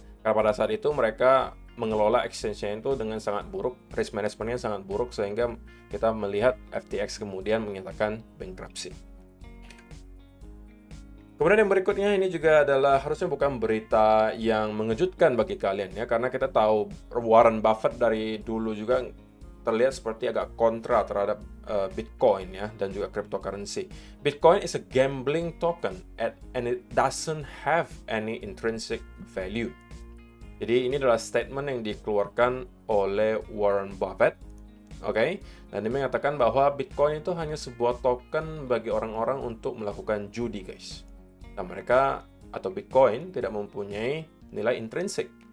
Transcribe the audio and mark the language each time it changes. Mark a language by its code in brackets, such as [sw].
[id] Karena pada saat itu mereka mengelola exchange-nya itu dengan sangat buruk, risk management-nya sangat buruk, sehingga kita melihat FTX kemudian menyatakan bankruptcy. Kemudian yang berikutnya ini juga adalah harusnya bukan berita yang mengejutkan bagi kalian ya, karena kita tahu Warren Buffett dari dulu juga terlihat seperti agak kontra terhadap Bitcoin ya, dan juga cryptocurrency. [en] Bitcoin is a gambling token and it doesn't have any intrinsic value. [id] Jadi ini adalah statement yang dikeluarkan oleh Warren Buffett, oke? Dan dia mengatakan bahwa Bitcoin itu hanya sebuah token bagi orang-orang untuk melakukan judi, guys. Dan mereka atau Bitcoin tidak mempunyai nilai intrinsik.